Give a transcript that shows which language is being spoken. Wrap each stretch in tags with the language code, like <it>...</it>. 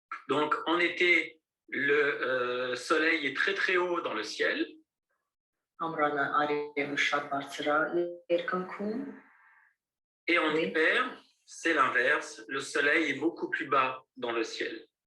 <fr>Donc en été, le soleil est très très haut dans le ciel.</fr> <hy>Ամռանը արևը շատ բարձր է երկնքում.</hy> <fr>Et en hiver, c'est l'inverse, le soleil est beaucoup plus bas dans le ciel.</fr>